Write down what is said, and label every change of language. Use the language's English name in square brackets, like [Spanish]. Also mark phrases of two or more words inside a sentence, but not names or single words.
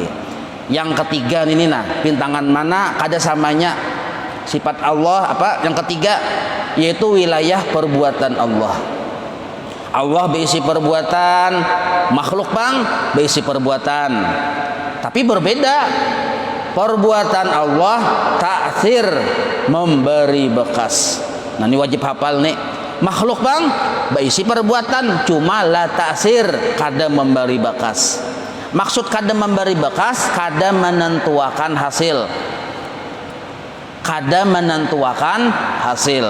[Banjar] Yang ketiga ini nah, pintangan mana kada samanya sifat Allah apa? [Indonesian] Yang ketiga yaitu wilayah perbuatan Allah. Allah berisi perbuatan, makhluk bang berisi perbuatan. Tapi berbeda. Perbuatan Allah ta'thir, memberi bekas. Nah ini wajib hafal nih. Makhluk bang berisi perbuatan cuma [Arabic] la ta'sir, [Indonesian] kada memberi bekas. [Banjar] Maksud kada memberi bekas, kada menentuakan hasil. Kada menentuakan hasil.